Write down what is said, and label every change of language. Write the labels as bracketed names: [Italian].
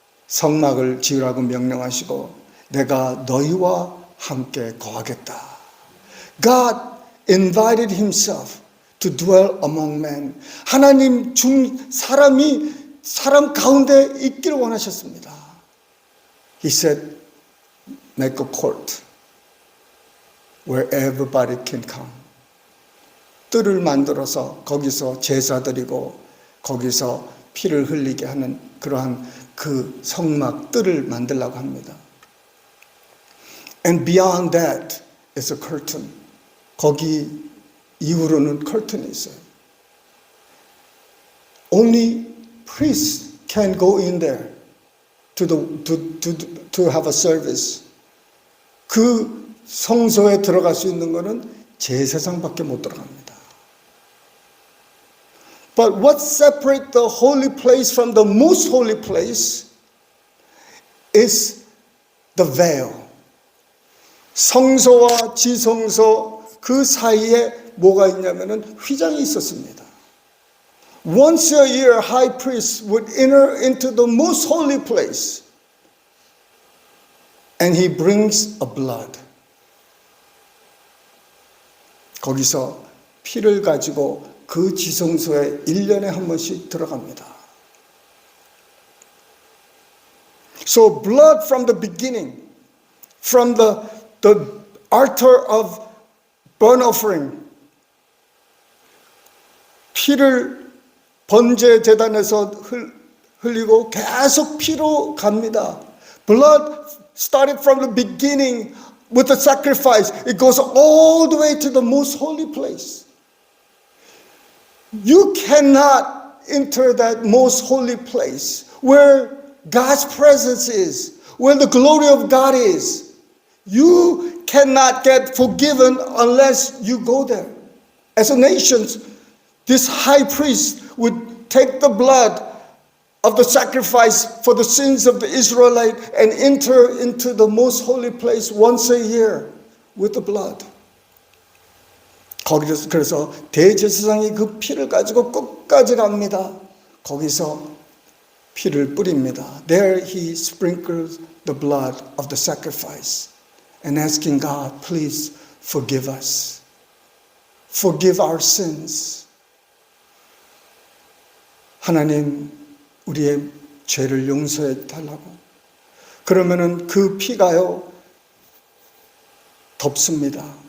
[Korean] 성막을 지으라고 명령하시고 내가 너희와 함께 거하겠다. [English] God invited himself to dwell among men. [Korean] 하나님 사람 가운데 있기를 원하셨습니다. [English] He said, make a court where everybody can come. [Korean] 뜰을 만들어서 거기서 제사 드리고 거기서 피를 흘리게 하는 그러한 그 성막 뜰을 만들려고 합니다. [English] And beyond that is a curtain. [Korean] 거기 이후로는 curtain이 있어요. [English] Only priests can go in there to have a service. [Korean] 그 성소에 들어갈 수 있는 것은 제사장밖에 못 들어갑니다. [English] But what separates the holy place from the most holy place is the veil. [Korean] 성소와 지성소 그 사이에 뭐가 있냐면은 휘장이 있었습니다. [English] Once a year, high priest would enter into the most holy place, and he brings a blood. [Korean] 거기서 피를 가지고 그 지성소에 1년에 한 번씩 들어갑니다. [English] So blood from the beginning, from the altar of burnt offering, [Korean] 피를 번제 제단에서 흘리고 계속 피로 갑니다. [English] Blood started from the beginning with the sacrifice. It goes all the way to the most holy place. You cannot enter that most holy place where God's presence is, where the glory of God is. You cannot get forgiven unless you go there. As a nation, this high priest would take the blood of the sacrifice for the sins of the Israelite and enter into the most holy place once a year with the blood. [Korean] 거기서 그래서 대제사장이 그 피를 가지고 끝까지 갑니다. 거기서 피를 뿌립니다. [English] There he sprinkles the blood of the sacrifice and asking God, please forgive us. Forgive our sins. [Korean] 하나님, 우리의 죄를 용서해 달라고. 그러면은 그 피가요 덮습니다.